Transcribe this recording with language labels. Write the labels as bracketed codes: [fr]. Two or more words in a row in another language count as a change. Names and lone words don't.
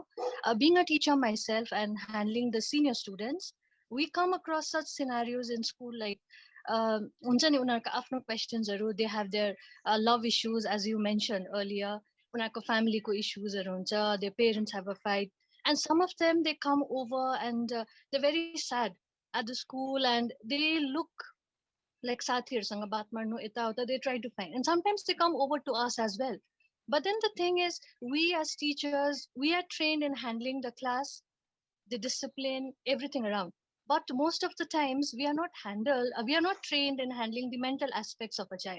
[en] Being a teacher myself and handling the senior students, we come across such scenarios in school like questions, they have their love issues, as you mentioned earlier. Family issues, their parents have a fight, and some of them they come over and they're very sad at the school and they look like [ne] साथीर सँग बात मार्नो एता उता [en] they try to find, and sometimes they come over to us as well. But then the thing is, we as teachers, we are trained in handling the class, the discipline, everything around, but most of the times we are not trained in handling the mental aspects of a child.